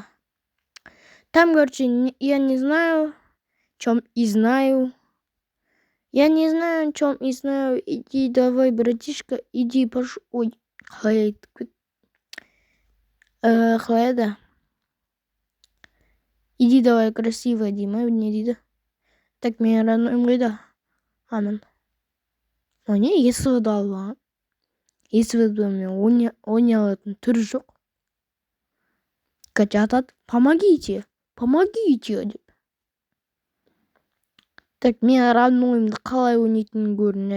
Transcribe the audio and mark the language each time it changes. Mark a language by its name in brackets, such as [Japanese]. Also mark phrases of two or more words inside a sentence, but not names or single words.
[Russian] Там, короче, я не знаю, чем и знаю. Иди давай, братишка, иди пошел. [Kazakh] Ой, қалай еді? [Russian] Иди давай, красивая, Дима, [Kazakh] не дейді. Так, мен родной қойда. Аман. Не, СВ-ді алған. СВ-ді мен ойнай алатын түрі жоқ. Жатады. Помогите деп. Так, мен роднойымды қалай ойнайтынын көріңдер.